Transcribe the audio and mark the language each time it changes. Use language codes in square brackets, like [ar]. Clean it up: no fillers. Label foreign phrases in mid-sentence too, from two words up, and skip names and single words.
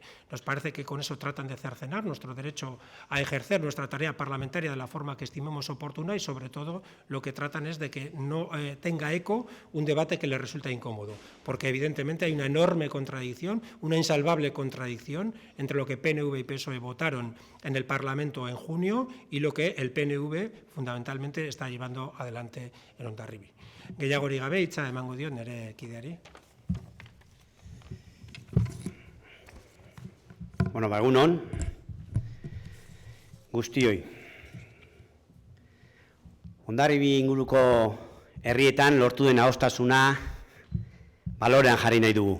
[es] Nos parece que con eso tratan de cercenar nuestro derecho a ejercer nuestra tarea parlamentaria de la forma que estimemos oportuna y, sobre todo, lo que tratan es de que no tenga eco un debate que les resulta incómodo, porque evidentemente hay una enorme contradicción, una insalvable contradicción entre lo que PNV y PSOE votaron en el Parlamento en junio y lo que el PNV fundamentalmente está llevando adelante en Hondarribia. [eu] Gehiagorik gabe hitza emango diot nire kideari. Bueno, egun on, guztioi. Hondarribia inguruko herrietan lortu den adostasuna balorean jarri nahi dugu.